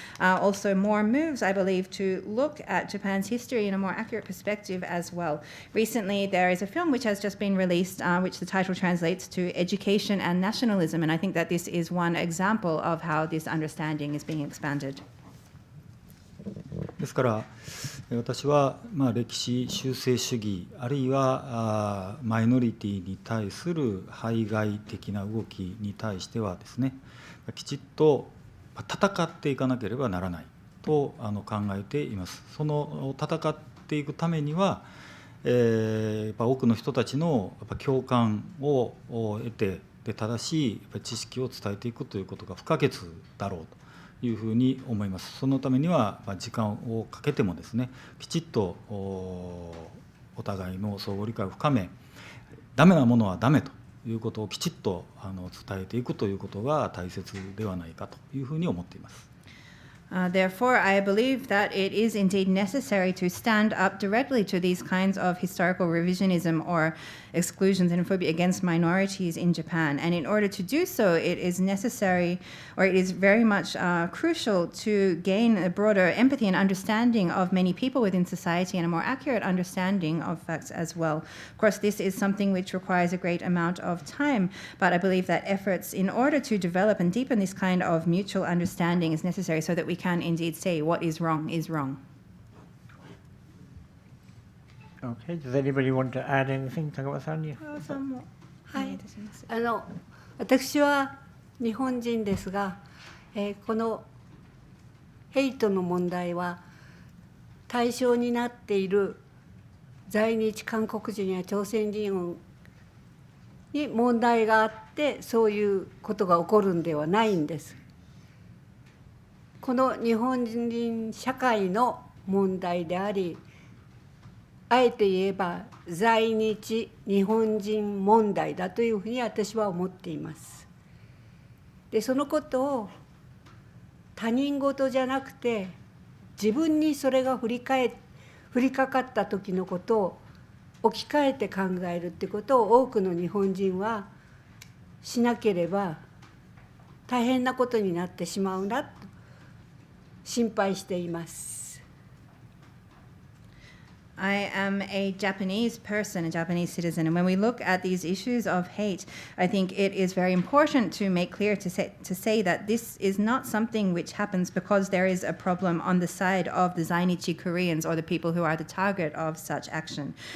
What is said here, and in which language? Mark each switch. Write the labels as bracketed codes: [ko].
[en] Also more moves, I believe, to look at Japan's history in a more accurate perspective as well. Recently, there is a film which has just been released, which the title translates to Education and Nationalism, and I think that this is one example of how this understanding is being expanded. [ja] ですから私は歴史修正主義あるいはマイノリティに対する排外的な動きに対してはですね、きちっと戦っていかなければならないと考えています。その戦っていくためにはやっぱ多くの人たちのやっぱ共感を得てで正しい知識を伝えていくということが不可欠だろうというふうに思います。そのためには時間をかけてもですね、きちっとお互いの相互理解を深め、ダメなものはダメということをきちっと伝えていくということが大切ではないかというふうに思っています。 [en] Therefore, I believe that it is indeed necessary to stand up directly to these kinds of historical revisionism or exclusions and xenophobia against minorities in Japan. And in order to do so, it is necessary, or it is very much crucial to gain a broader empathy and understanding of many people within society and a more accurate understanding of facts as well. Of course, this is something which requires a great amount of time, but I believe that efforts in order to develop and deepen this kind of mutual understanding is necessary so that we can indeed say what is wrong is wrong. Okay, does anybody want to add anything? Tagawa-san? [ja] はい、私は日本人ですが、このヘイトの問題は対象になっている在日韓国人や朝鮮人に問題があってそういうことが起こるんではないんです。この日本人社会の問題であり、あえて言えば在日日本人問題だというふうに私は思っています。で、そのことを他人事じゃなくて自分にそれが降りかかった時のことを置き換えて考えるってことを多くの日本人はしなければ大変なことになってしまうなと心配しています。 [en] I am a Japanese person, a Japanese citizen, and when we look at these issues of hate, I think it is very important to make clear to say that this is not something which happens because there is a problem on the side of the Zainichi Koreans or the people who are the target of such action.